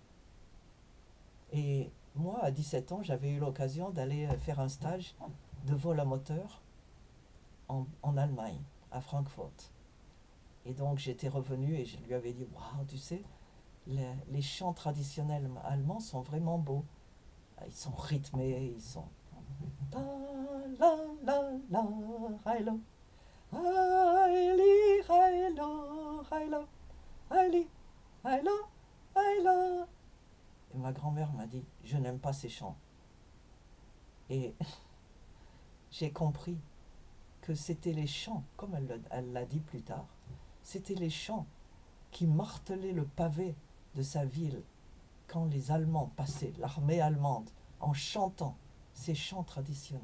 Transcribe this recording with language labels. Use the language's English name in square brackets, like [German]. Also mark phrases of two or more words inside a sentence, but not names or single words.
[French] Et moi, à 17 ans, j'avais eu l'occasion d'aller faire un stage de vol à moteur en Allemagne, à Francfort. Et donc j'étais revenu et je lui avais dit, waouh, tu sais, les chants traditionnels allemands sont vraiment beaux. Ils sont rythmés, ils sont... Ta la la la, heilo, heili, heilo, heilo, heili, heilo, heilo. Et ma grand-mère m'a dit, je n'aime pas ces chants. Et j'ai compris que c'était les chants, comme elle l'a dit plus tard, c'était les chants qui martelaient le pavé de sa ville quand les Allemands passaient, l'armée allemande, en chantant ces chants traditionnels.